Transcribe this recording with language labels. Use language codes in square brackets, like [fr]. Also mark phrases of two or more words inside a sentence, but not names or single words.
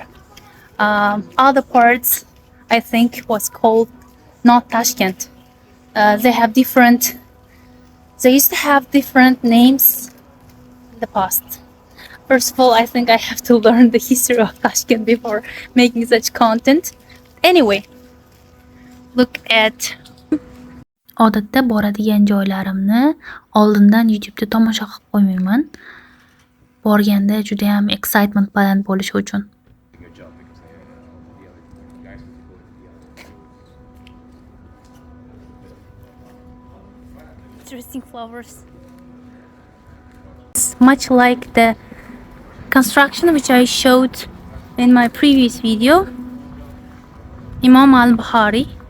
[en] Other parts, I think, was called not Tashkent. They used to have different names in the past. First of all, I think I have to learn the history of Tashkent before making such content. Anyway, look at. [uz] Odatda boradigan joylarimni oldindan YouTube'da tomosha qilib qo'ymayman. Borganda juda ham excitement baland bo'lishi uchun. [en] Interesting flowers. It's much like the construction which I showed in my previous video, Imam al-Bukhari.